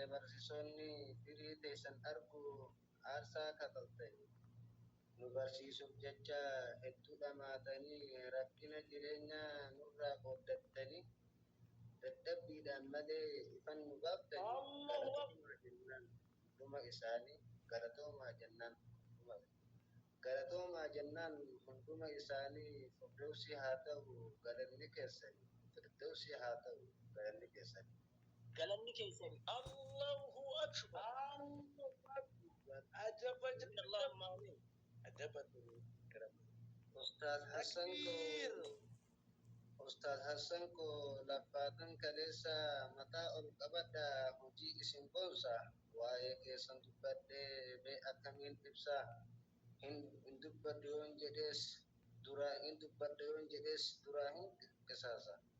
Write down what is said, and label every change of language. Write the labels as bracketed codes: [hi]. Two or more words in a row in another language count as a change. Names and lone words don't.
[om] barsiisonni firii teessan argu aarsaa kafaltanii nu barsiisuuf jecha hedduu dhamaatanii rakkina jireenyaa nurraa qooddattanii dadhabbiidhaan malee ifan nu baaftanii galatoomaa jennaan dhuma isaanii galatoomaa jennaan galatoomaa jennaan hunduma isaanii firdawsii haa ta'u galanni keessanii firdawsii haa ta'u galanni keessanii. Galanni keessanii. [ar] الله أكبر. أجاب اللهم آمين. أجاب [om] Ustaaz Hassan ko lafaatan kaleessa mataa ol qabadha hojii isin boonsa waa'ee keessan dubbadhee bee akkamiin ibsaa. hin dubbadhu yoon jedhees duraa hin qisaasa.